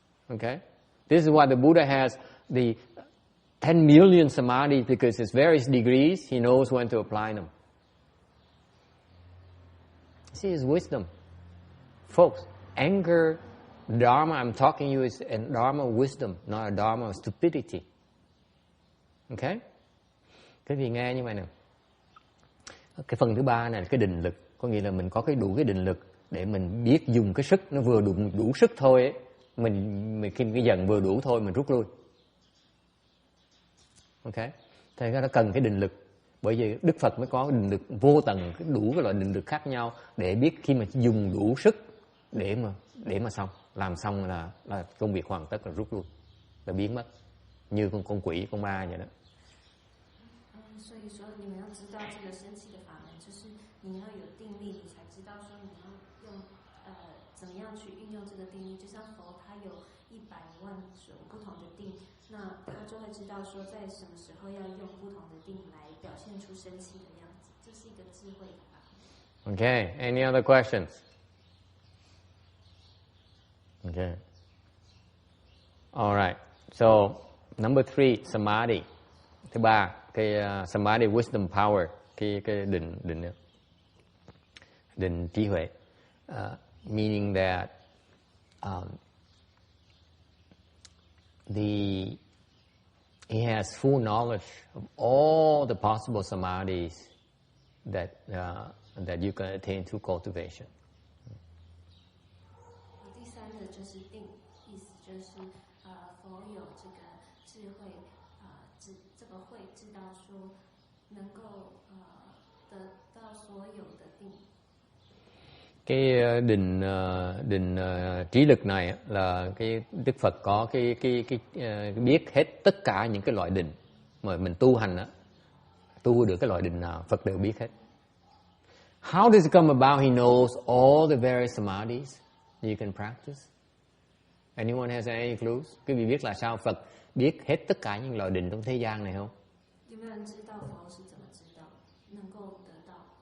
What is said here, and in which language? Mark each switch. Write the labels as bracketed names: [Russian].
[English] Okay? This is why the Buddha has the 10 million samadhi, because it's various degrees. He knows when to apply them. See, his wisdom. Folks, anger, dharma I'm talking to you is a dharma of wisdom, not a dharma of stupidity. [Vietnamese] Okay? Cái gì nghe như vậy nè. Cái phần thứ 3 này là cái định lực. Có nghĩa là mình có đủ cái định lực để mình biết dùng cái sức, nó vừa đủ sức thôi ấy. Mình khi cái dần vừa đủ thôi mình rút lui. Ok? Thế nó cần cái định lực. Bởi vì Đức Phật mới có định lực vô tầng, đủ cái loại định lực khác nhau để biết khi mà dùng đủ sức để mà xong, làm xong là công việc hoàn tất, là rút lui, là biến mất, như con quỷ, con ma vậy đó. [Chinese] 所以说你们要知道这个生气的法门，就是你要有定力，你才知道说你要用怎么样去运用这个定力。就像佛他有100万种不同的定，那他就会知道说在什么时候要用不同的定来表现出生气的样子，这是一个智慧的法门。 [English] Okay, any other questions? Okay. All right. So, number 3, samadhi. [Vietnamese] Thứ 3, cái samadhi [English] wisdom power, [Vietnamese] cái định trí huệ. [English] Meaning that he has full knowledge of all the possible samadhis that you can attain through cultivation. [Chinese] 第3个就是定，意思就是佛有这个智慧，这个慧知道说能够得到所有的定。 [Vietnamese] Cái định trí lực này là cái Đức Phật có cái biết hết tất cả những cái loại định mà mình tu hành á, tu được cái loại định nào Phật đều biết hết. [English] How does it come about he knows all the various samadhis you can practice? Anyone has any clues? [Vietnamese] Quý vị biết là sao Phật biết hết tất cả những loại định trong thế gian này không? [Chinese] 有没有人知道佛是怎么知道能够得到？